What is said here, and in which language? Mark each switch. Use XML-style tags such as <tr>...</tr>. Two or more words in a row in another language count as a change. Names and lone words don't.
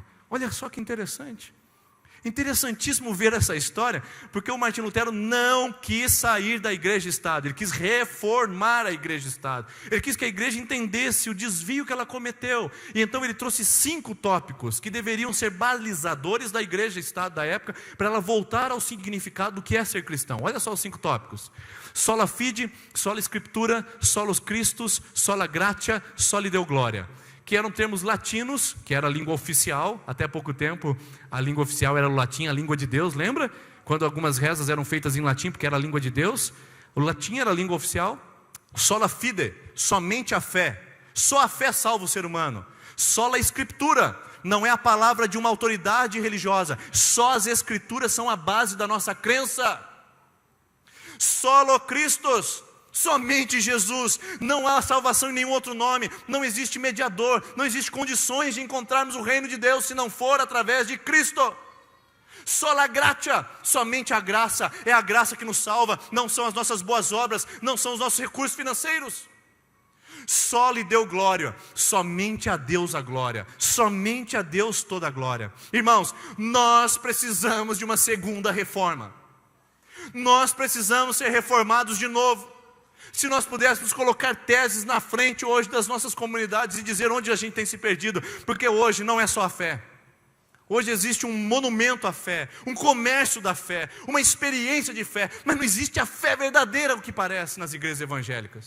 <pt>Olha só que interessante. Interessantíssimo ver essa história, porque o Martinho Lutero não quis sair da igreja-estado, ele quis reformar a igreja-estado, ele quis que a igreja entendesse o desvio que ela cometeu, e então ele trouxe 5 tópicos que deveriam ser balizadores da igreja-estado da época, para ela voltar ao significado do que é ser cristão. Olha só os 5 tópicos:</pt> <la>sola fide, sola scriptura, solus Christus, sola gratia, soli Deo gloria,</la> <pt>que eram termos latinos, que era a língua oficial. Até pouco tempo a língua oficial era o latim, a língua de Deus, lembra? Quando algumas rezas eram feitas em latim, porque era a língua de Deus, o latim era a língua oficial.</pt> <la>Sola fide,</la> <pt>somente a fé, só a fé salva o ser humano.</pt> <la>Sola escritura,</la> <pt>não é a palavra de uma autoridade religiosa, só as escrituras são a base da nossa crença.</pt> <la>Solo Christus,</la> <pt>somente Jesus, não há salvação em nenhum outro nome, não existe mediador, não existe condições de encontrarmos o reino de Deus se não for através de Cristo.</pt> <la>Sola gratia,</la> <pt>somente a graça, é a graça que nos salva, não são as nossas boas obras, não são os nossos recursos financeiros.</pt> <la>Soli Deo gloria,</la> <pt>somente a Deus a glória, somente a Deus toda a glória. Irmãos, nós precisamos de uma segunda reforma, nós precisamos ser reformados de novo. Se nós pudéssemos colocar teses na frente hoje das nossas comunidades e dizer onde a gente tem se perdido, porque hoje não é só a fé, hoje existe um monumento à fé, um comércio da fé, uma experiência de fé, mas não existe a fé verdadeira, o que parece, nas igrejas evangélicas.</pt>